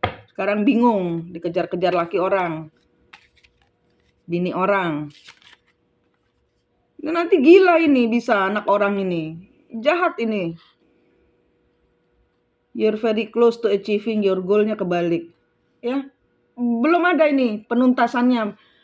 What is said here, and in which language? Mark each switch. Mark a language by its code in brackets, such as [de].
[id] Sekarang bingung, dikejar-kejar laki orang, bini orang. Nanti gila ini bisa anak orang ini. Jahat ini. [en] You're very close to achieving your goal-nya [id] kebalik. Ya. Belum ada ini penuntasannya.